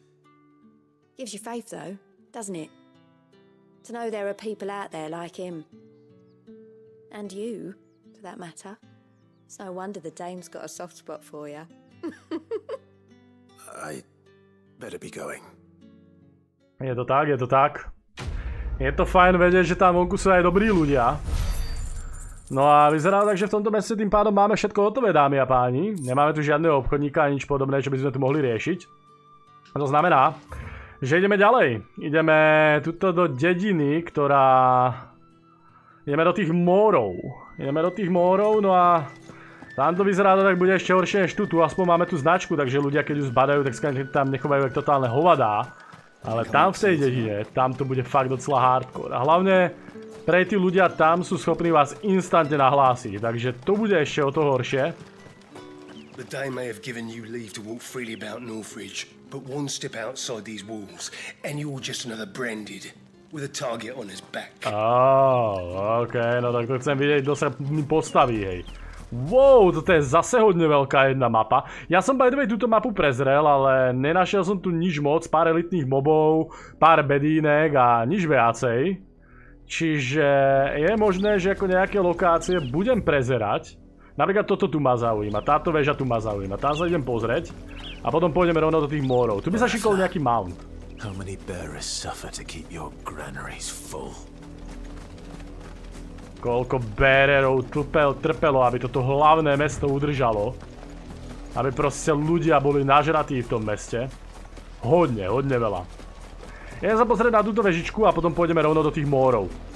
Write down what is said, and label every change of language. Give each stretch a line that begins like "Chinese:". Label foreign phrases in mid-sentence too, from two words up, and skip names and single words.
English: Gives you faith, though, doesn't it? To know there are people out there like him. And you, for that matter. It's no wonder the dame's got a soft spot for you. I better be going.
Slovak: Je to tak, je to tak. Je to fajn vedieť, že tam vonku sú aj dobrí ľudia. No a vyzerá tak, že v tomto meste tým pádom máme všetko hotové, dámy a páni. Nemáme tu žiadneho obchodníka a nič podobné, čo by sme tu mohli riešiť. To znamená, že ideme ďalej. Ideme tuto do dediny, ktorá... Ideme do tých mórov. No a... Tam to vyzerá, tak bude ešte horšie než tu. Tu aspoň máme tú značku, takže ľudia, keď ju zbadajú, tak tam nechovajú jak totálne hovadá. Ale tam v tej dedine, tam to bude fakt docela hardcore. A hlavne, pre tí ľudia tam sú schopní vás instantne nahlásiť. Takže to bude ešte o to horšie.
English: The Dame may have given you leave to walk freely about Northridge, but one step outside these walls, and you're just another branded, with a target on his back.
Slovak: Okej, no tak to chcem vidieť, kto sa mi postaví, hej. Wow, toto je zase hodne veľká jedna mapa. Ja som
English: by the way
Slovak: túto mapu prezrel, ale nenašiel som tu nič moc, pár elitných mobov, pár bedínek a nič viacej. Čiže je možné, že ako nejaké lokácie budem prezerať. Napríklad toto tu ma zaujíma, táto väža tu ma zaujíma, tam sa idem pozrieť a potom pôjdeme rovno do tých mórov. Tu by sa šikol nejaký mount.
English: How many bearers suffer to keep your granaries full?
Slovak: Koľko bearerov trpelo, aby toto hlavné mesto udržalo. Aby proste ľudia boli nažratí v tom meste. Hodne veľa. Ja sa pozrieť na túto vežičku a potom pôjdeme rovno do tých mórov.